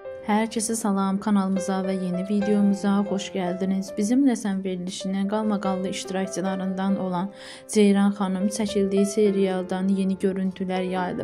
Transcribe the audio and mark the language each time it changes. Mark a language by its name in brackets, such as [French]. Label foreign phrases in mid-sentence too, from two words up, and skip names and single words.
[Turkish] Herkese salam, kanalımıza ve yeni videomuza hoş geldiniz. [Azerbaijani] Bizimle Sən verilişinin qalmaqallı iştirakçılarından olan Ceyran xanım çəkildiyi serialdan yeni görüntülər yayılıb.